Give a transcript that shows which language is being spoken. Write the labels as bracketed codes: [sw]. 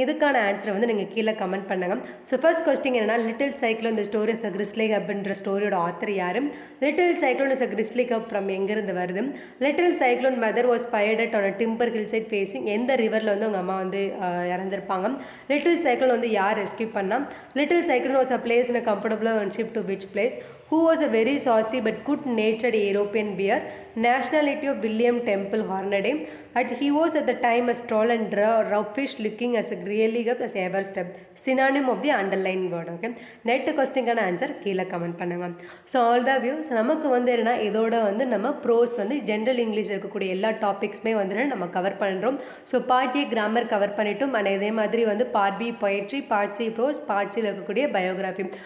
[ta] இதுக்கான ஆன்சரை வந்து நீங்கள் கீழே கமெண்ட் பண்ணுங்கள். ஸோ ஃபர்ஸ்ட் கொஸ்டின் என்னன்னா லிட்டில் சைக்ளோன் இந்த ஸ்டோரி ஆஃப் கிறிஸ்லி கப்ன்ற ஸ்டோரியோட ஆத்தர் யார்? [en] little cyclone is a grizzly cub from [ta] எங்கேருந்து வருது? [en] Little cyclone mother was fired at on a timber hill side facing. [ta] எந்த ரிவரில் வந்து உங்கள் அம்மா வந்து இறந்துருப்பாங்க? லிட்டில் சைக்ளோன் வந்து யார் ரெஸ்கியூ பண்ணால்? [en] Little cyclone was a place in a comfortable one ship to which place? Who was a very saucy but good-natured European bear? Nationality of William Temple Hornaday. He was at the time a tall and roughish looking as a really up as ever step. Synonym of the underlined word. Okay. Next question [ta] கான answer கீழே comment பண்ணுங்க. So all the views நமக்கு வந்து என்ன இதோட வந்து நம்ம pros வந்து ஜென்ரல் இங்கிலீஷ் இருக்கக்கூடிய எல்லா டாபிக்ஸுமே வந்து நம்ம கவர் பண்ணுறோம். So part A grammar cover பண்ணிட்டோம். அண்ட் இதே மாதிரி வந்து part B poetry, part C pros, part சியில் இருக்கக்கூடிய பயோகிராஃபி.